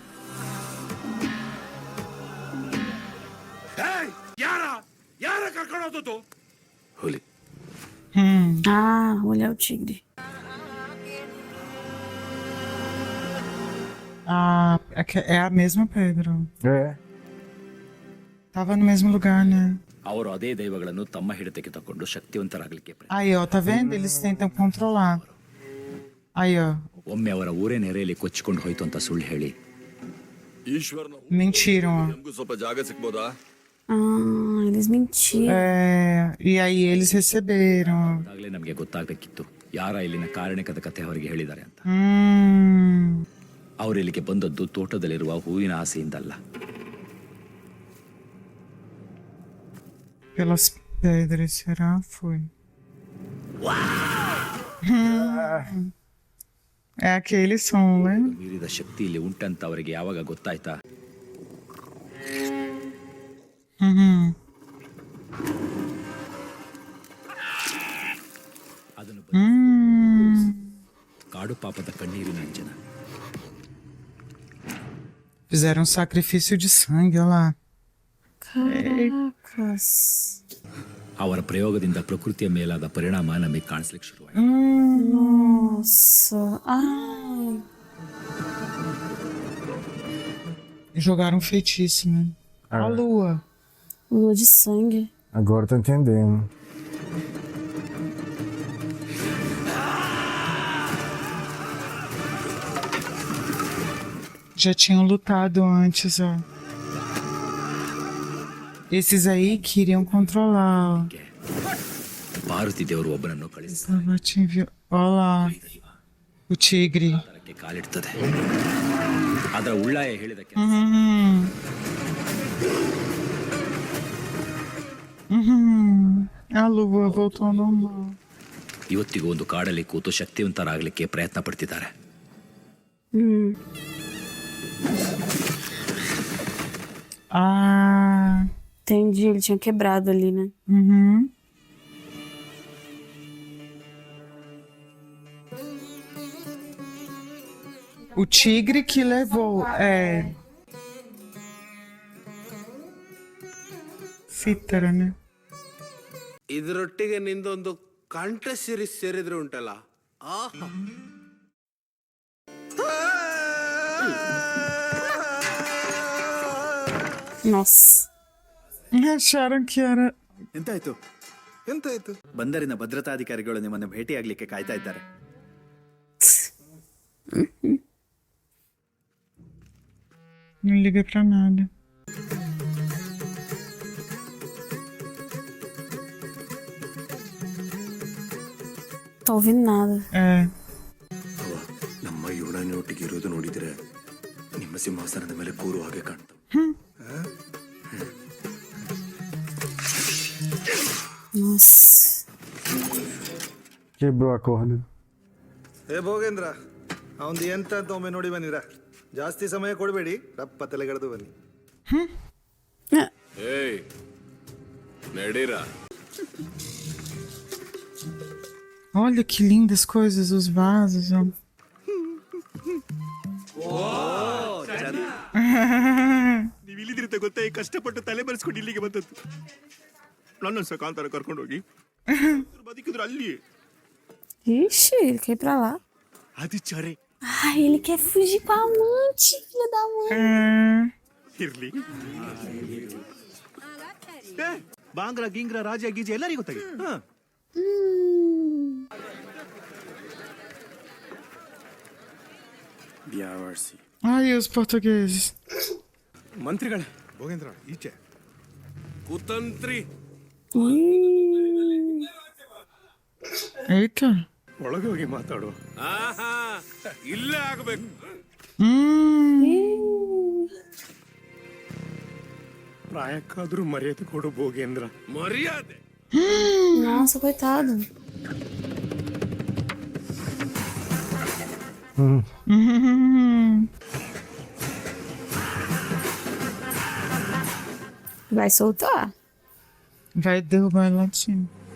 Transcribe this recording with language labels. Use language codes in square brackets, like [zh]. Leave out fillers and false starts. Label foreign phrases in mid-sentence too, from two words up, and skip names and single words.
[kn] ಹುಲಿ. [pt] Ah, olha o tigre. Ah, é a mesma pedra. É. Tava no mesmo lugar, né? [kn] ಅವರು ಅದೇ ದೈವಗಳನ್ನು ತಮ್ಮ ಹಿಡಿತಕ್ಕೆ ತಕೊಂಡು ಶಕ್ತಿವಂತರಾಗಲಿಕ್ಕೆ [pt] Aí, ó, tá vendo? Eles tentam controlar. Aí, ó. [kn] ಒಮ್ಮೆ ಅವರ ಊರೇ ನೆರೆಯಲ್ಲಿ ಕೊಚ್ಚಿಕೊಂಡು ಹೋಯ್ತು ಅಂತ ಸುಳ್ಳು ಹೇಳಿ ಈಶ್ವರನ [pt] Mentiram, ó. [kn] ನಮಗೂ ಸ್ವಲ್ಪ ಜಾಗ ಸಿಗ್ಬೋದಾ? [pt] Ah, eles mentiram. E aí eles receberam. [kn] ಆಗಲೇ ನಮಗೆ ಗೊತ್ತಾಗಬೇಕಿತ್ತು ಯಾರ ಇಲ್ಲಿನ ಕಾರಣಿಕದ ಕಥೆ ಅವರಿಗೆ ಹೇಳಿದ್ದಾರೆ ಅಂತ. ಅವರು ಇಲ್ಲಿಗೆ ಬಂದದ್ದು ತೋಟದಲ್ಲಿರುವ ಹೂವಿನ ಆಸೆಯಿಂದಲ್ಲ. [pt] Pelas pedras, será? Foi. É aquele som, né? [kn] ಮೀರಿದ ಶಕ್ತಿ ಇಲ್ಲಿ ಉಂಟಂತ ಅವರಿಗೆ ಯಾವಾಗ ಗೊತ್ತಾಯ್ತಾ ಅದನ್ನು ಕಾಡು ಪಾಪದ ಕಣ್ಣೀರಿನ ಅಂಜನ. [pt] Fizeram um sacrifício de sangue, olha lá. Caracas. [kn] ಅವರ ಪ್ರಯೋಗದಿಂದ ಪ್ರಕೃತಿಯ ಮೇಲಾದ ಪರಿಣಾಮ ನಮಗೆ ಕಾಣಿಸ್ಲಿಕ್ಕೆ ಶುರುವಾಯಿತು. [pt] Nossa. Ai. Jogaram um feitiço, né? A lua. Lua de sangue. Agora tô entendendo. Já tinham lutado antes, ó. Esses aí queriam controlar, ó. [kn] ಪಾರ್ವತಿ ದೇವರು ಒಬ್ಬನನ್ನು ಕಳಿಸಿ [pt] Olha lá. O tigre. [kn] ಅದಕ್ಕೆ ಕಾಲಿಡ್ತದೆ. ಅದರ ಉಳ್ಳಾಯ ಹೇಳಿದಕ್ಕೆ [pt] A lua voltou ao normal. [kn] ಇವತ್ತಿಗೂ ಒಂದು ಕಾಡಲ್ಲಿ ಕೂತು ಶಕ್ತಿವಂತರಾಗಲಿಕ್ಕೆ ಪ್ರಯತ್ನ ಪಡ್ತಿದ್ದಾರೆ. Ah. [pt] Entendi, ele tinha quebrado ali, né? O tigre que levou, Cítara, né? [kn] ಇದರೊಟ್ಟಿಗೆ ನಿಂದೊಂದು ಕಂಠ ಸಿರಿ ಸೇರಿದ್ರೆ ಉಂಟಲ್ಲ ಆಹಾ. [pt] Nossa. Acharam que era. [kn] ಎಂತಾಯ್ತು ಎಂತಾಯ್ತು? ಬಂದರಿನ ಭದ್ರತಾಧಿಕಾರಿಗಳು ನಿಮ್ಮನ್ನು ಭೇಟಿಯಾಗಲಿಕ್ಕೆ ಕಾಯ್ತಾ ಇದ್ದಾರೆ. [pt] Não liga pra nada. Tô ouvindo nada. [kn] ನಮ್ಮ ಇವಳನ್ನೊಟ್ಟಿಗೆ ಇರೋದು ನೋಡಿದ್ರೆ ನಿಮ್ಮ ಸಿಂಹಾಸನದ ಮೇಲೆ ಕೂರುವ ಹಾಗೆ ಕಾಣ್ತು. [pt] Nossa. Quebrou a corda. [kn] ಏ ಭೋಗೇಂದ್ರ, ಅವನ್ದು ಎಂತ ಅಂತ ಒಮ್ಮೆ ನೋಡಿ ಬನ್ನಿರ. ಜಾಸ್ತಿ ಸಮಯ ಕೊಡಬೇಡಿ, ರಪ್ಪ ತಲೆಗಡೆದು ಬನ್ನಿ. ಏಯ್ ನಡೀರಾ. [pt] Olha que lindas coisas, os vasos, ó. [kn] ನೀವು ಇಲ್ಲಿದ್ರಿಂದ ಗೊತ್ತಾ ಕಷ್ಟಪಟ್ಟು ತಲೆ ಬರೆಸ್ಕೊಂಡು ಇಲ್ಲಿಗೆ ಬಂದದ್ದು. ನನ್ನ ಸಹ ಕಾಂತಾರ ಕರ್ಕೊಂಡು ಹೋಗಿ ಬದುಕಿದ್ರು ಅಲ್ಲಿ. [pt] Ixi, ele quer ir pra lá. [kn] ಅದು ಚರೆ [pt] Ai, ele quer fugir com a amante, filha da mãe. [kn] ಇರ್ಲಿ. ಬಾಂಗ್ರಾ ಗಿಂಗ್ರಾ ರಾಜ ಗೀಜ ಎಲ್ಲರಿಗೂ ಗೊತ್ತಾಗಿ. [pt] Ai, os portugueses. [kn] ಮಂತ್ರಿಗಳೇ ಭೋಗೇಂದ್ರ ಈಚೆ ಕುತಂತ್ರಿ. [pt] Eita. [kn] ಒಳಗೆ ಹೋಗಿ ಮಾತಾಡು. ಆಹಾ ಇಲ್ಲೇ ಆಗಬೇಕು. ಪ್ರಾಯಕ್ಕಾದ್ರೂ ಮರ್ಯಾದೆ ಕೊಡು ಭೋಗೇಂದ್ರ. ಮರ್ಯಾದೆ. [pt] Nossa, coitado. Vai soltar. Vai derrubar lá de cima.